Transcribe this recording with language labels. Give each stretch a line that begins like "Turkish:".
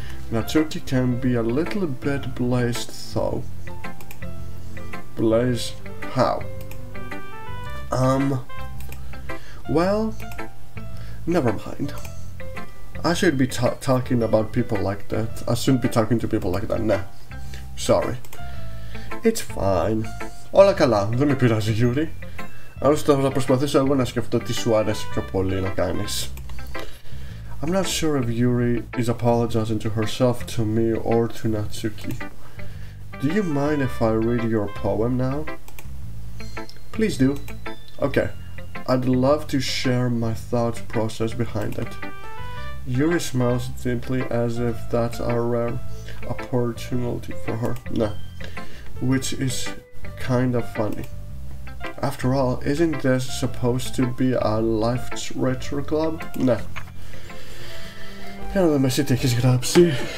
English: Natsuki can be a little bit blazed though. Blaze? How? Well, never mind. I should be talking about people like that. I shouldn't be talking to people like that. Nah. Sorry. It's fine.
Greek: Όλα καλά. Δεν με πειράζει, Yuri. Άλλωστε θα προσπαθήσω εγώ να σκεφτώ τι σου άρεσε πιο πολύ να κάνεις.
English: I'm not sure if Yuri is apologizing to herself, to me, or to Natsuki. Do you mind if I read your poem now? Please do. Okay. I'd love to share my thought process behind it. Yuri smiles deeply as if that's a rare opportunity for her. Nah. Which is kind of funny. After all, isn't this supposed to be a life retro club? Nah.
Greek: Για να δούμε εσύ τι έχεις γράψει.